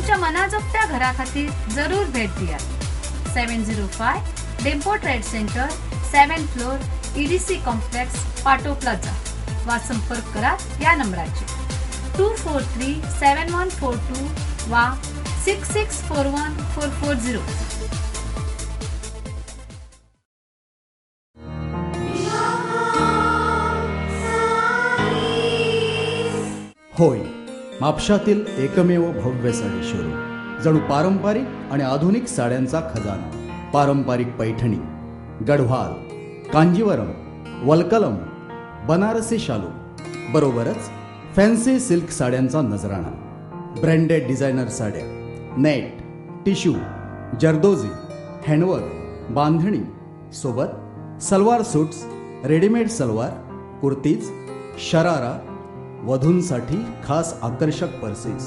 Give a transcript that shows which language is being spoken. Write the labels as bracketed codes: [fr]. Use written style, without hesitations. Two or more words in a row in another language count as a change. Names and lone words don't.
[kok] मनाजोगत्या घरा खातीर जरूर भेट दियात. 705 डेम्पो ट्रेड सेंटर [en] 7th floor [kok] EDC कॉम्प्लेक्स पाटो प्लाझा वा संपर्क करात या नंबराचेर 2437142 वा 66414440. [mr] होय, म्हापशातील एकमेव भव्य साडी शोरूम. जणू पारंपरिक आणि आधुनिक साड्यांचा खजाना. पारंपरिक पैठणी, गढवाल, कांजीवरम, वलकलम, बनारसी शालू बरोबरच [en] fancy silk [mr] साड्यांचा नजराणा. [en] branded designer [mr] साड्या, नेट, टिश्यू, जर्दोजी, हँडवर्क, बांधणी सोबत सलवार सूट्स, रेडीमेड सलवार, कुर्तीज, शरारा, वधूंसाठी खास आकर्षक पर्सेस.